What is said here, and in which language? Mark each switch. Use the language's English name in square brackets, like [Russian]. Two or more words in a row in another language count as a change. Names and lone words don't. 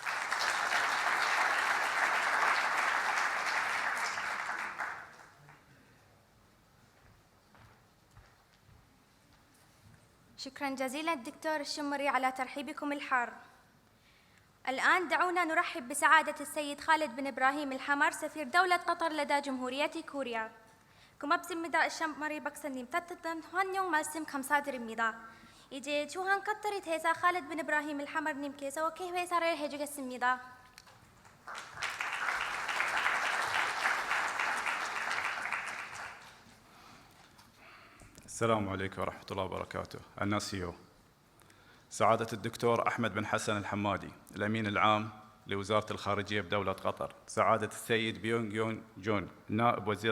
[Arabic] شكرا جزيلا دكتور الشمري على ترحيبكم الحار. الآن دعونا نرحب بسعادة السيد خالد بن إبراهيم الحمر سفير دولة قطر لدى جمهورية كوريا. [Korean] 고맙습니다. الشمري 박사님 따뜻한 환영 말씀 감사드립니다. 이제 주한 카타르 대사 칼리드 빈 이브라힘 الحمر님께서 개회사를 해주겠습니다. [Arabic] السلام عليكم ورحمة الله وبركاته. الناسيو سعادة الدكتور أحمد بن حسن الحمادي الأمين العام لوزارة الخارجية بدولة قطر، سعادة السيد بيونغ يون جون نائب وزير